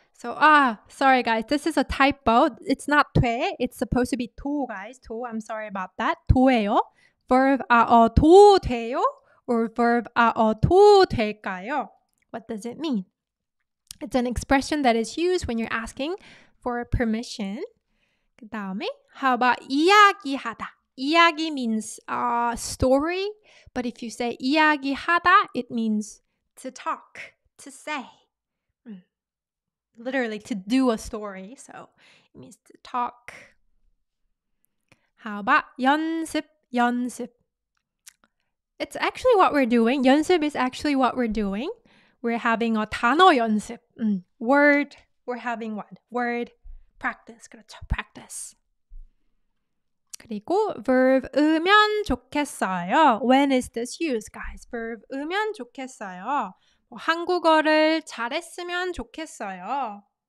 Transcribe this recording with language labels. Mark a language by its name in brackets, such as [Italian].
[English] So, sorry guys, this is a typo. It's not 돼. It's supposed to be 도, guys. 도. I'm sorry about that. 도예요. Verb 도 돼요? Or verb 도 될까요? What does it mean? It's an expression that is used when you're asking for permission. [Korean] 그 다음에, [English] how about 이야기하다? 이야기 means story, but if you say 이야기하다, it means to talk, to say. Literally to do a story, so it means to talk. How about 연습? It's actually what we're doing. 연습 is actually what we're doing. We're having a 단어 연습. Word, we're having what? Word practice. [Korean] 그렇죠, practice. 그리고 verb으면 좋겠어요. [English] When is this used, guys? [Korean] verb으면 좋겠어요. 한국어를 잘했으면 좋겠어요.